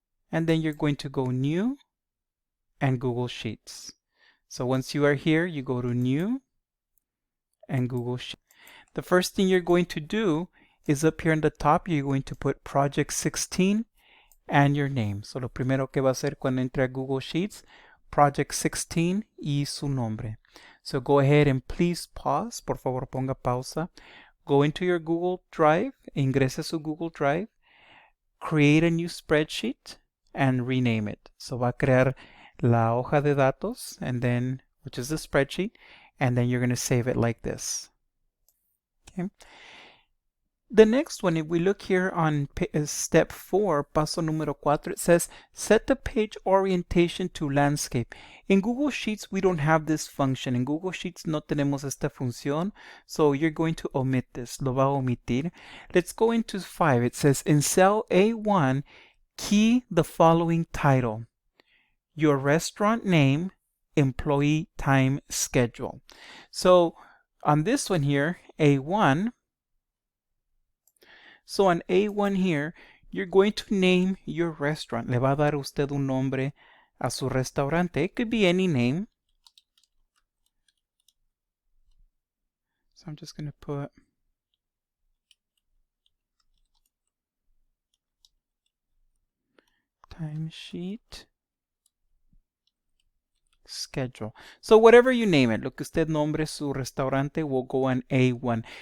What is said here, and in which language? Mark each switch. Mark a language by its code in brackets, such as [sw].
[en] And then you're going to go New and Google Sheets. So once you are here, you go to New and Google Sheets. The first thing you're going to do is up here on the top, you're going to put Project 16 and your name. [es] So lo primero que va a hacer cuando entre a Google Sheets, Project 16 y su nombre. [en] So go ahead and please pause. [es] Por favor, ponga pausa. [en] Go into your Google Drive, [es] ingrese su Google Drive, [en] create a new spreadsheet, and rename it. So [es] va a crear la hoja de datos, [en] and then, which is the spreadsheet, and then you're going to save it like this. Okay. The next one, if we look here on step 4, [es] paso número 4, [en] it says set the page orientation to landscape. In Google Sheets, we don't have this function. In Google Sheets [es] no tenemos esta función, [en] so you're going to omit this. [es] Lo va a omitir. [en] Let's go into 5. It says in cell A1, key the following title: your restaurant name, employee time schedule. So on this one here, A1, so on A1 here, you're going to name your restaurant. [es] Le va a dar usted un nombre a su restaurante. [en] It could be any name. So I'm just going to put timesheet schedule. So whatever you name it, [es] lo que usted nombre su restaurante [en] will go on A1.